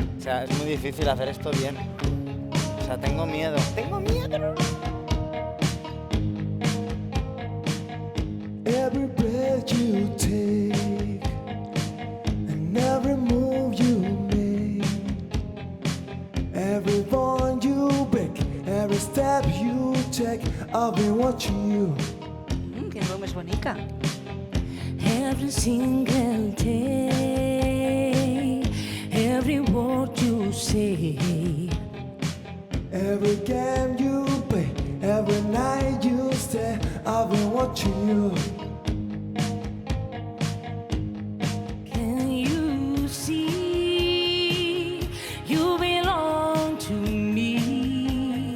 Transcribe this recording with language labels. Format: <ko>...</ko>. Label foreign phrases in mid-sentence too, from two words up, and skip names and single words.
<es>sea, es muy difícil hacer esto bien. O sea, tengo miedo. ¡Tengo miedo!</es> <en>Every breath you take and every move you make, every bond you break, every step you take, I've been watching you.</en> <ca>Que veu més bonica.</ca> <en>Every single day, every word you say, Every game you play, every night you stay, I've been watching you. can you see you belong to me?</en>